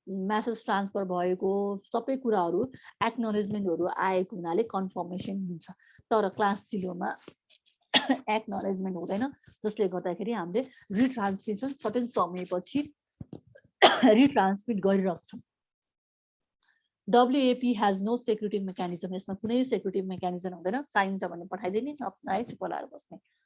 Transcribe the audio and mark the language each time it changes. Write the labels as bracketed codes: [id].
[ne] Message transfer भएको सबै कुराहरू एक्नोलेजमेन्टहरू आएको हुनाले कन्फर्मेसन हुन्छ। तर क्लास 0 मा एक्नोलेजमेन्ट हुँदैन, जसले गर्दाखेरि हामीले रिट्रान्समिसन सर्टेन समयपछि रिट्रान्समिट गरिरहेछौँ। [en] WAP has no security mechanism। [ne] यसमा कुनै सेक्युरिटी मेकानिजम हुँदैन, चाहिन्छ भने पठाइदिने, है पलाएर बस्ने।